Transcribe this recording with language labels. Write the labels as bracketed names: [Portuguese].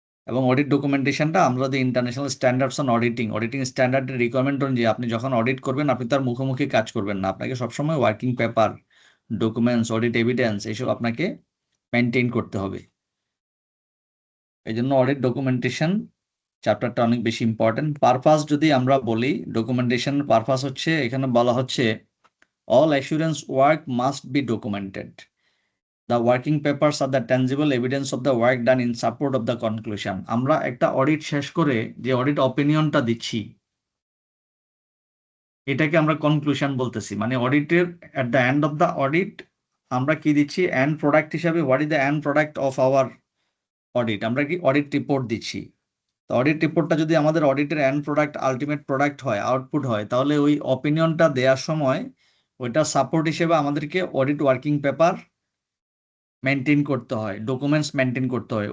[Bangla] এবং অডিট ডকুমেন্টেশনটা আমরা যদি international standards on auditing স্ট্যান্ডার্ডের requirement অনুযায়ী আপনি যখন অডিট করবেন, আপনি তার মুখোমুখি কাজ করবেন না, আপনাকে সবসময় working paper, documents, audit evidence এসব আপনাকে মেনটেন করতে হবে। এই জন্য অডিট ডকুমেন্টেশন চ্যাপ্টারটা অনেক বেশি ইম্পর্টেন্ট। পারপাস যদি আমরা বলি, ডকুমেন্টেশন পারপাস হচ্ছে, এখানে বলা হচ্ছে [English] all assurance work must be documented. The working papers are the tangible evidence of the work done in support of the conclusion. [Bangla] আমরা একটা অডিট শেষ করে যে অডিট অপিনিয়নটা দিচ্ছি, এটাকে আমরা কনক্লুশন বলতেছি। মানে অডিটের [English] at the end of the audit [Bangla] আমরা কি দিচ্ছি? [English] end product [Bangla] হিসাবে, [English] What is the end product of our audit? [Bangla] আমরা কি অডিট রিপোর্ট দিচ্ছি। তো অডিট রিপোর্টটা যদি আমাদের অডিটের এন্ড প্রোডাক্ট, আলটিমেট প্রোডাক্ট হয়, আউটপুট হয়, তাহলে ওই অপিনিয়নটা দেওয়ার সময় ওইটা সাপোর্ট হিসেবে আমাদেরকে অডিট ওয়ার্কিং পেপার মেনটেন করতে হয়, ডকুমেন্টস মেনটেন করতে হয়।